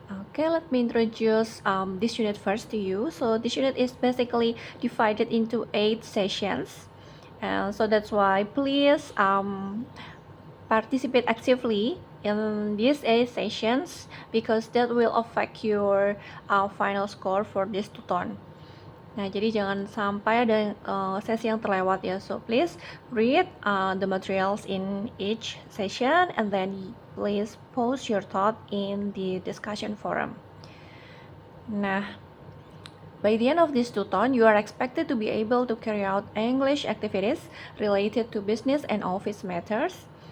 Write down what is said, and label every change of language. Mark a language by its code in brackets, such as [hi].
[en] Okay, let me introduce this unit first to you. So this unit is basically divided into 8 sessions. So that's why please participate actively in these 8 sessions because that will affect your final score for this tuton. [id] Nah, jadi jangan sampai ada sesi yang terlewat ya. [en] So please read the materials in each session and then please post your thought in the discussion forum. Nah, by the end of this tuton, you are expected to be able to carry out English activities related to business and office matters.